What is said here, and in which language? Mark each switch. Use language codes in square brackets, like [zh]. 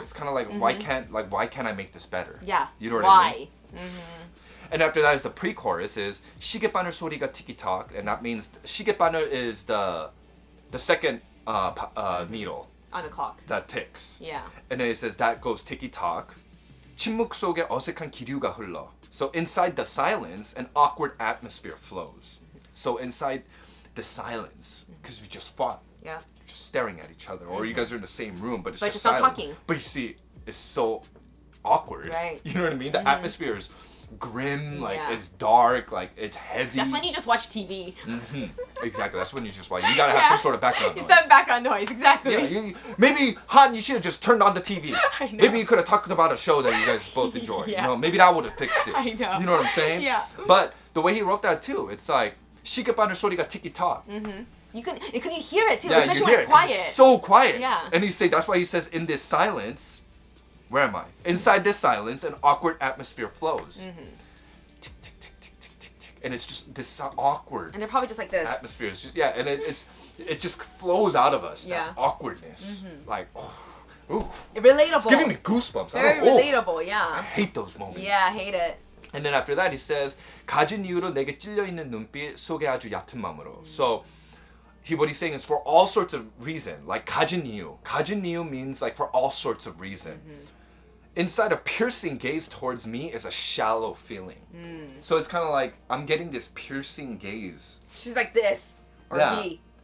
[en] It's kind of like why can't I make this better? Yeah. You know what I mean? And after that is the pre-chorus is [ko] 시계바늘 소리가 [en] ticky-tock, and that means 시계바늘 is the second needle on the clock that ticks. Yeah. And then it says that goes ticky-tock. [ko] 침묵 속에 어색한 기류가 흘러. [en] So inside the silence, an awkward atmosphere flows. So inside the silence, because we just fought, just staring at each other, or you guys are in the same room, but it's just silent. not talking. But you see, it's so awkward. Right. You know what I mean? The atmosphere is grim, like it's dark, like it's heavy. That's when you just watch TV. Exactly. That's when you just watch. You gotta have some sort of background noise. Some background noise, exactly. Yeah. Maybe Han, you should have just turned on the TV. I know. Maybe you could have talked about a show that you guys both enjoy. You know, maybe that would have fixed it. I know. You know what I'm saying? Yeah. But the way he wrote that too, it's like [ko] 시계바늘 소리가 [en] ticky-tock. You can, because you hear it too, Yeah, especially you when hear it's it 'cause quiet. it's so quiet. Yeah. And that's why he says, in this silence, where am I? Inside this silence, an awkward atmosphere flows. Tick, tick, tick, tick, tick, tick, tick. And it's just this awkward. And they're probably just like this. Atmosphere. It's just, yeah, and it just flows out of us. Yeah. That awkwardness. Like, ooh. Relatable. It's giving me goosebumps. Very relatable, yeah. I hate those moments. Yeah, I hate it. And then after that, he says, [ko] 가진 이유로 내게 찔려 있는 눈빛 속에 아주 얕은 마음으로. [en] So, what he's saying is for all sorts of reason, like [ko] 가진 이유. 가진 이유 [en] means like for all sorts of reason. Inside a piercing gaze towards me is a shallow feeling. So it's kind of like I'm getting this piercing gaze. She's like this, or me.